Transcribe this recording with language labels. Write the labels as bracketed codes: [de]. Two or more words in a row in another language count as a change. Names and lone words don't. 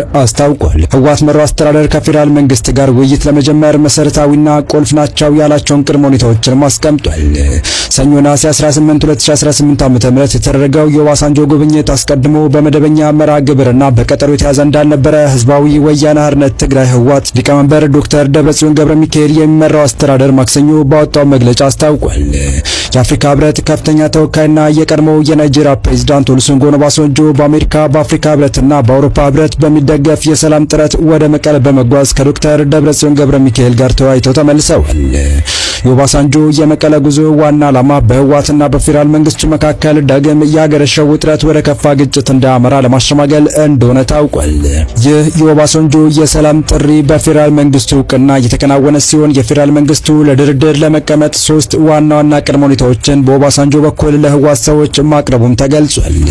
[am] አስታውቋል። ህወሓት መራው አስተዳደር ከፌዴራል መንግስት ጋር ውይይት ለመጀመር መሰረታዊና ቁልፍ ናቸው ያላቸውን ቅድመ ሁኔታዎችን አስቀምጧል። ሰኞ ነሐሴ 18 2018 ዓ.ም የተደረገው የኦባሳንጆ ጉብኝት አስቀድሞ በመደበኛ መርሃ ግብርና በቀጠሮ የተያዘ እንዳልነበረ ህዝባዊ ወያነ ሓርነት ትግራይ ህወሓት ሊቀመንበር ዶክተር ደብረጽዮን ገብረ ሚካኤል የሚመራው አስተዳደር ማክሰኞ ባወጣው መግለጫ አስታውቋል። የአፍሪካ ህብረት ከፍተኛ ተወካይና የቀድሞው የናይጄሪያ ፕሬዝዳንት ኦሉሴጉን ኦባሳንጆ በአሜሪካ በአፍሪካ ህብረትና በአውሮፓ ህብረት በሚደገፍ የሰላም ጥረት ወደ መቀለ በመጓዝ ከዶክተር ደብረጽዮን ገብረ ሚካኤል ጋር ተወያይተው ተመልሰዋል። የኦባሳንጆ የመቀለ ጉዞ ዋና ዓላማ በህወሓትና በፌዴራል መንግስት መካከል ዳግም ያገረሸው ውጥረት ወደ ከፋ ግጭት እንዳያመራ ለማሸማገል እንደሆነ ታውቋል። ይህ የኦባሳንጆ የሰላም ጥሪ በፌዴራል መንግስቱ እውቅና እየተከናወነ ሲሆን የፌዴራል መንግስቱ ለድርድር ለመቀመጥ 3 ዋና ዋና ቅድመ ሁኔታዎችን በኦባሳንጆ በኩል ለህወሓት ሰዎች ማቅረቡም ተገልጿል።